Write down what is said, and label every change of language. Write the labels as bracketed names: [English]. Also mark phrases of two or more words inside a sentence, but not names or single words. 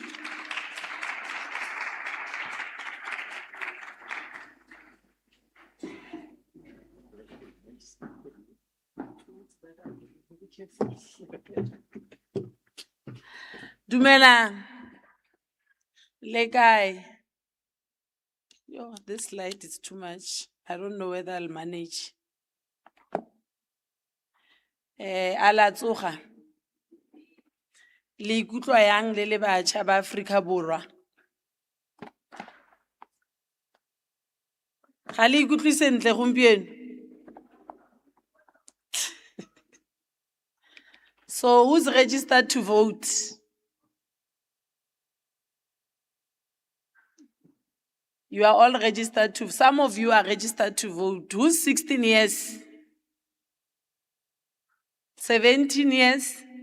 [Tswana] Dumela. Lekai. [English] Yo, this light is too much. I don't know whether I'll manage. [Tswana] Ala tsoga. Le ikutlwa yang le le batjha ba Afrika Borwa. Ga le ikutlwe sentle gompieno. [English] So who's registered to vote? You are all registered to, some of you are registered to vote. Who's 16 years? 17 years?